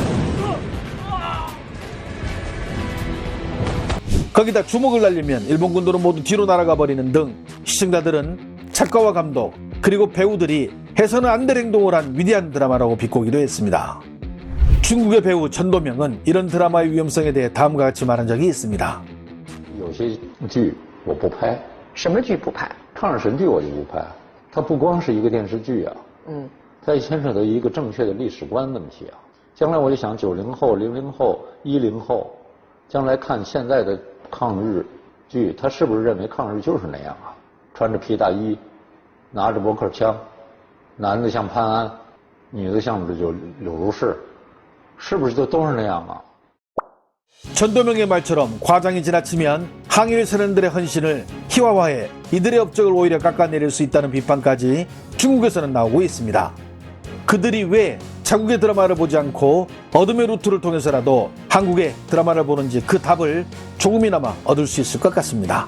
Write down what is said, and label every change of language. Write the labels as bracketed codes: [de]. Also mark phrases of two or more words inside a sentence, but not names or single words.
[ko] 거기다 주먹을 날리면 일본군들은 모두 뒤로 날아가 버리는 등 시청자들은 작가와 감독 그리고 배우들이 해서는 안 될 행동을 한 위대한 드라마라고 비꼬기도 했습니다. 중국의 배우 전도명은 이런 드라마의 위험성에 대해 다음과 같이 말한 적이 있습니다. [zh] 有些剧我不拍，什么剧不拍？抗日神剧我就不拍。它不光是一个电视剧啊，它也牵扯到一个正确的历史观问题啊。将来我就想90后、00后、10后，将来看现在的抗日剧，他是不是认为抗日就是那样啊？穿着皮大衣，拿着驳壳枪，男的像潘安，女的像这就柳如是，是不是都是那样啊？ [ko] 전도명의 말처럼 과장이 지나치면 항일 세력들의 헌신을 희화화해 이들의 업적을 오히려 깎아내릴 수 있다는 비판까지 중국에서는 나오고 있습니다. 그들이 왜 자국의 드라마를 보지 않고 어둠의 루트를 통해서라도 한국의 드라마를 보는지 그 답을 조금이나마 얻을 수 있을 것 같습니다.